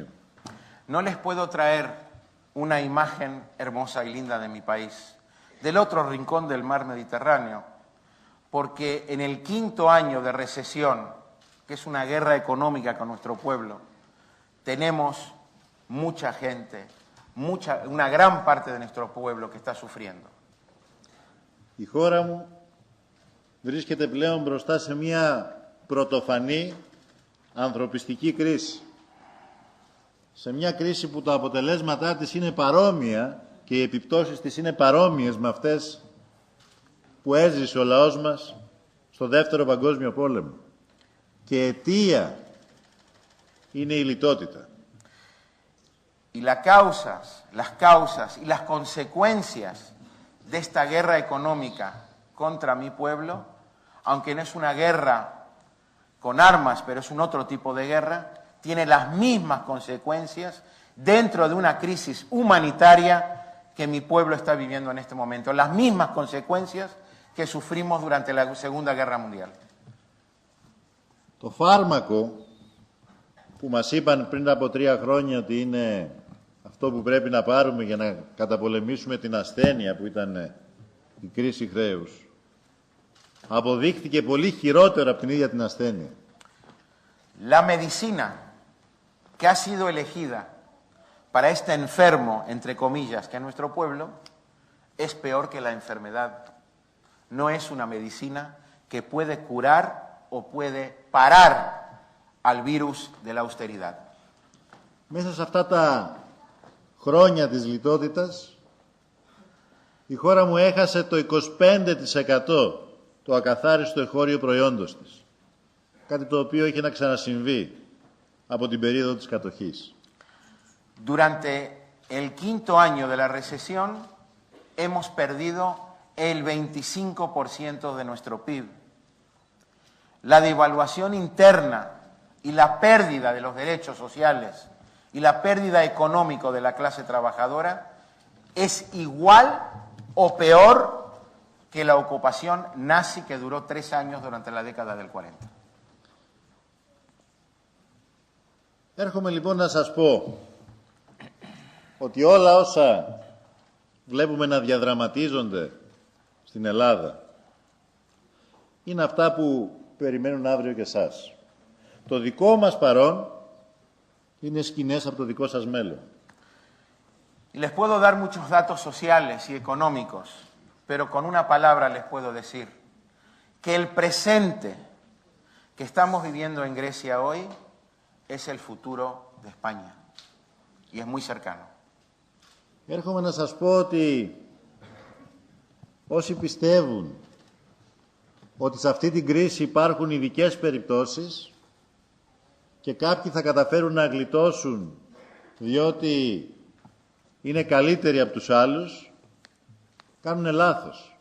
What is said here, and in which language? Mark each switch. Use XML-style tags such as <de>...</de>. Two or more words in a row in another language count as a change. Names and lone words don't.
<es>No les puedo traer una imagen hermosa y linda de mi país, del otro rincón del mar Mediterráneo, porque en el 5º año de recesión, que es una guerra económica con nuestro pueblo, tenemos mucha gente, una gran parte de nuestro pueblo que está sufriendo.</es> <el>Η χώρα μου βρίσκεται πλέον μπροστά σε μια πρωτοφανή ανθρωπιστική κρίση. Σε μια κρίση που τα αποτελέσματά της είναι παρόμοια και οι επιπτώσεις της είναι παρόμοιες με αυτές που έζησε ο λαός μας στο Δεύτερο Παγκόσμιο Πόλεμο. Και αιτία είναι η λιτότητα.</el> <es>Y las causas y las consecuencias de esta guerra económica contra mi pueblo, aunque no es una guerra con armas, pero es un otro tipo de guerra, tiene las mismas consecuencias dentro de una crisis humanitaria que mi pueblo está viviendo en este momento, las mismas consecuencias que sufrimos durante la Segunda Guerra Mundial.</es> <el>Το φάρμακο που μας είπαν πριν από 3 χρόνια ότι είναι αυτό που πρέπει να πάρουμε για να καταπολεμήσουμε την ασθένεια που ήταν η κρίση χρέους, αποδείχθηκε πολύ χειρότερο από την ίδια την ασθένεια.</el> <es>La medicina que ha sido elegida para este enfermo, entre comillas, que es nuestro pueblo, es peor que la enfermedad. No es una medicina que puede curar o puede parar al virus de la austeridad.</es> <el>Μέσα σε αυτά τα χρόνια της λιτότητας, η χώρα μου έχασε το 25% του ακαθάριστου εγχώριου προϊόντος της. Κάτι το οποίο είχε να ξανασυμβεί από την περίοδο της κατοχής.</el> <es>Durante el 5º año de la recesión hemos perdido el 25% de nuestro PIB. La devaluación interna y la pérdida de los derechos sociales y la pérdida económica de la clase trabajadora es igual o peor que la ocupación nazi que duró 3 años durante la década del 40.</es> <el>Έρχομαι λοιπόν να σας πω ότι όλα όσα βλέπουμε να διαδραματίζονται στην Ελλάδα είναι αυτά που περιμένουν αύριο και εσάς. Το δικό μας παρόν Είναι σκηνές από το δικό σας μέλλον.</el> <es>Y les puedo dar muchos datos sociales y económicos, pero con una palabra les puedo decir que el presente que estamos viviendo en Grecia hoy es el futuro de España y es muy cercano.</es> <el>Έρχομαι να σας πω ότι όσοι πιστεύουν ότι σε αυτή την κρίση υπάρχουν ειδικές περιπτώσεις και κάποιοι θα καταφέρουν να γλιτώσουν διότι είναι καλύτεροι από τους άλλους, κάνουν λάθος.</el>